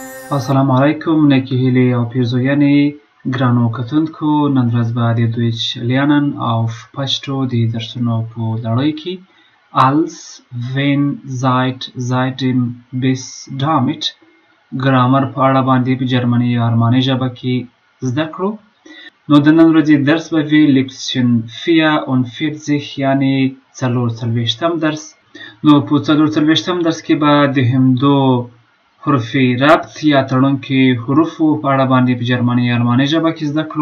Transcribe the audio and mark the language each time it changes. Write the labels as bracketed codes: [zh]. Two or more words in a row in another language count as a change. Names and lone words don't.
[ps] السلام علیکم نیکی هیلی او پیرزویانی ګرانو کتونکو نن ورځ به د دویچ lernen auf پشتو د درسونو په لړۍ کې [de] als wenn seit seitdem bis damit [ps] ګرامر په اړه باندې په جرمني یا ارماني ژبه کې زده کړو. نو د نن ورځې درس به وي لیکسیون 44 یعنی 44م درس. نو په 44م درس کې به د همدو حروف ربط یا تړونکي حروفو په اړه باندې په جرمني یا ارماني ژبه کې زده کړو.